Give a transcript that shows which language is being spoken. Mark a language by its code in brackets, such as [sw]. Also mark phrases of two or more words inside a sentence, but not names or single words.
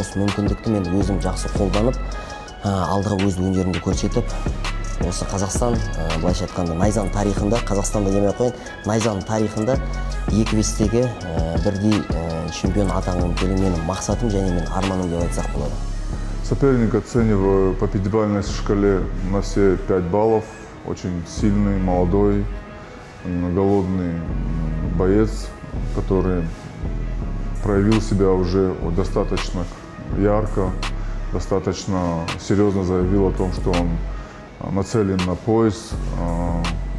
[kk] Осы мүмкіндікті мен өзім жақсы қолданып, алдыға өз өнерімді көрсетіп, осы Қазақстан, былайша айтқанда, Найзаның тарихында, Қазақстанда демей қойын, Найзаның тарихында 2-бестегі бірдей чемпион атануым менің мақсатым және менің арманым деп айтсақ болады. [ru] Соперник оцениваю по пятибалльной шкале на все 5 баллов. Очень сильный, молодой, голодный боец, который проявил себя уже достаточно ярко, достаточно серьезно заявил о том, что он нацелен на пояс.